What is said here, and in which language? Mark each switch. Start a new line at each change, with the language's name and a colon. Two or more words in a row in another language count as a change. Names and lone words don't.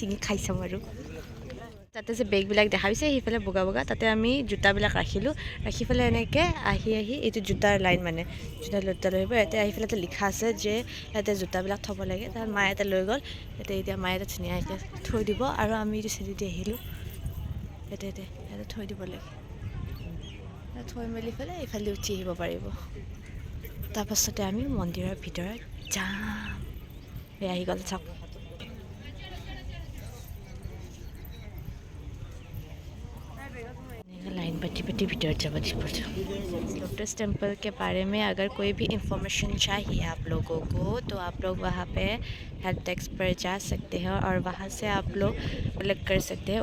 Assamese: ছিঙি খাই চাম আৰু তাতে যে বেগবিলাক দেখা পাইছে সেইফালে বগা বগা তাতে আমি জোতাবিলাক ৰাখিলোঁ ৰাখি পেলাই এনেকৈ আহি এইটো জোতাৰ লাইন মানে জোতা লৈ আহিব ইয়াতে আহি পেলাই লিখা আছে যে ইয়াতে জোতাবিলাক থ'ব লাগে তাৰ মায়ে এটা লৈ গ'ল ইয়াতে এতিয়া মায়ে এটা ধুনীয়াকৈ থৈ দিব আৰু আমি এইটো চিৰি দি আহিলোঁ ইয়াতে থৈ দিব লাগে থৈ মেলি পেলাই এইফালে উঠি আহিব পাৰিব তাৰপাছতে আমি মন্দিৰৰ ভিতৰত যাম আহি গ'ল চাওক
Hindi: लाइन बटी बटी भीतर जब लोटस टेम्पल के बारे में अगर कोई भी इंफॉर्मेशन चाहिए आप लोगों को तो आप लोग वहाँ पे
English: help desk
Hindi: पर जा सकते हैं और वहाँ से आप लोग कलेक्ट कर सकते हैं